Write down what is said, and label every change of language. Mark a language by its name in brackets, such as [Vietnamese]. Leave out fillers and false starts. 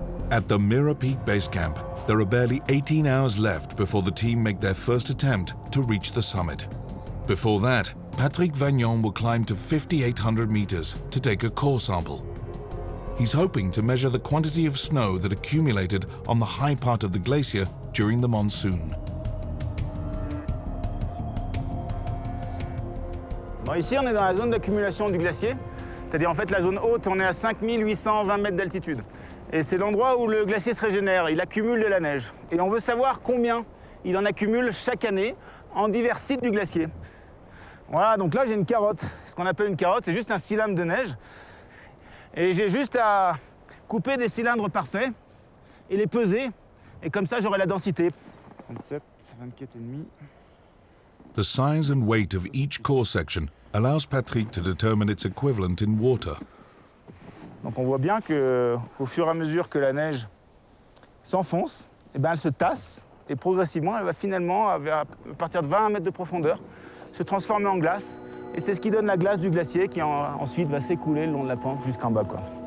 [English] At the Mirror Peak base camp, there are barely 18 hours left before the team make their first attempt to reach the summit. Before that, Patrick Vagnon will climb to 5,800 meters to take a core sample. He's hoping to measure the quantity of snow that accumulated on the high part of the glacier during the monsoon. [French] Bon, ici, on est dans la zone d'accumulation du glacier, c'est-à-dire en fait la zone haute, on est à 5820 mètres d'altitude. Et c'est l'endroit où le glacier se régénère, il accumule de la neige. Et on veut savoir combien il en accumule chaque année en divers sites du glacier. Voilà, donc là j'ai une carotte. Ce qu'on appelle une carotte, c'est juste un cylindre de neige. Et j'ai juste à couper des cylindres parfaits et les peser. Et comme ça, j'aurai la densité. 27, 24,5. [English] The size and weight of each core section allows Patrick to determine its equivalent in water. [French] Donc on voit bien qu'au fur et à mesure que la neige s'enfonce, eh ben elle se tasse et progressivement, elle va finalement, à partir de 20 mètres de profondeur, se transformer en glace. Et c'est ce qui donne la glace du glacier qui ensuite va s'écouler le long de la pente jusqu'en bas, quoi.